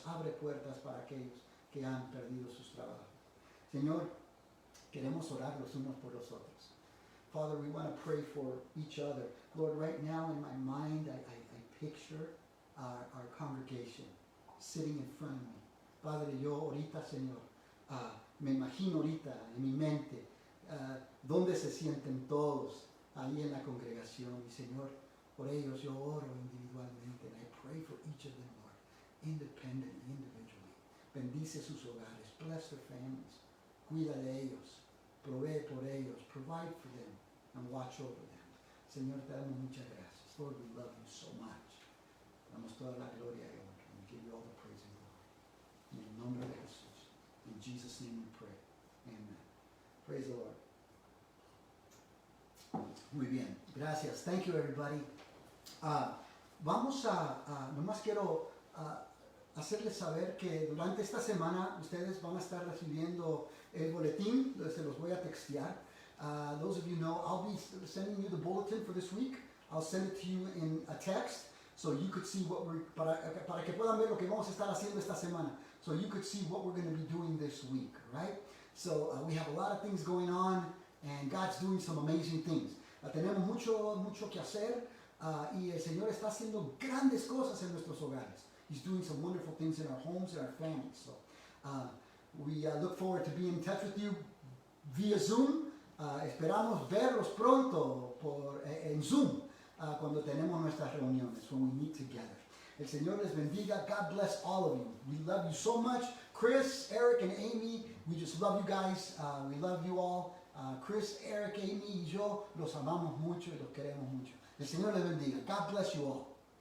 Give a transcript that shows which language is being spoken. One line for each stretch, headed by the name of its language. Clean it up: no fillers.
Spanish: Abre puertas para aquellos que han perdido sus trabajos. Señor, queremos orar los unos por los otros.
English: Father, we want to pray for each other. Lord, right now in my mind, I picture our congregation sitting in front of me.
Spanish: Padre, yo ahorita, Señor, me imagino ahorita en mi mente dónde se sienten todos ahí en la congregación. Y Señor, por ellos yo oro individualmente.
English: And I pray for each of them, Lord, independently, individually.
Spanish: Bendice sus hogares.
English: Bless their families.
Spanish: Cuida de ellos. Provee por ellos.
English: Provide for them. And watch over them.
Spanish: Señor, te damos muchas gracias.
English: Lord, we love you so much.
Spanish: Damos toda la gloria y honra.
English: We give you all the praise and glory.
Spanish: En el nombre de Jesús.
English: In Jesus' name we pray. Amen. Praise the Lord.
Spanish: Muy bien. Gracias.
English: Thank you, everybody.
Spanish: Nomás quiero hacerles saber que durante esta semana ustedes van a estar recibiendo el boletín, se los voy a textear.
English: Those of you know, I'll be sending you the bulletin for this week. I'll send it to you in a text so you could see what we're,
Spanish: para que puedan ver lo que vamos a estar haciendo esta semana.
English: So you could see what we're going to be doing this week, right? So we have a lot of things going on and God's doing some amazing things.
Spanish: Tenemos mucho que hacer y el Señor está haciendo grandes cosas en nuestros hogares.
English: He's doing some wonderful things in our homes and our families. So we look forward to being in touch with you via Zoom.
Spanish: Esperamos verlos pronto en Zoom cuando tenemos nuestras reuniones,
English: when we meet together.
Spanish: El Señor les bendiga.
English: God bless all of you. We love you so much. Chris, Eric, and Amy, we just love you guys. We love you all.
Spanish: Chris, Eric, Amy y yo los amamos mucho y los queremos mucho. El Señor les bendiga.
English: God bless you all.